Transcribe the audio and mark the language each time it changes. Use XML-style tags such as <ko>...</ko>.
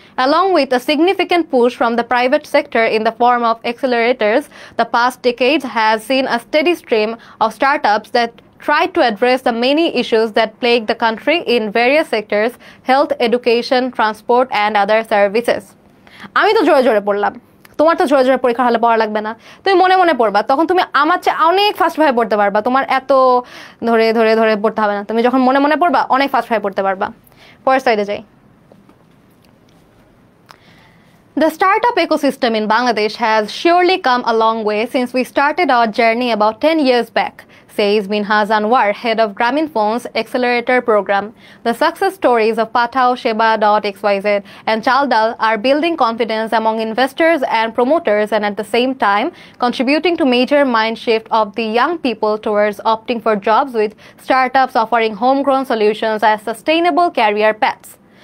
<en>Along with a significant push from the private sector in the form of accelerators, the past decades has seen a steady stream of startups that try to address the many issues that plague the country in various sectors: health, education, transport, and other services.</en> <bn>আমি তো জোরে জোরে পড়লাম, তোমার তো জোরে জোরে পরীক্ষা হলে পড়া লাগবে না, তুমি মনে মনে পড়বা, তখন তুমি আমার চেয়ে অনেক ফাস্ট ভাবে পড়তে পারবা। তোমার এত ধরে ধরে ধরে পড়তে হবে না, তুমি যখন মনে মনে পড়বা অনেক ফাস্ট ভাবে পড়তে পারবা। পরের স্লাইডে যাই।</bn> <en>The startup ecosystem in Bangladesh has surely come a long way since we started our journey about 10 years back, says Minhaz Anwar, head of Grameenphone's Accelerator program. The success stories of Pathao, Sheba.xyz, and Chaldal are building confidence among investors and promoters, and at the same time contributing to major mind shift of the young people towards opting for jobs with startups offering homegrown solutions as sustainable career paths.</en>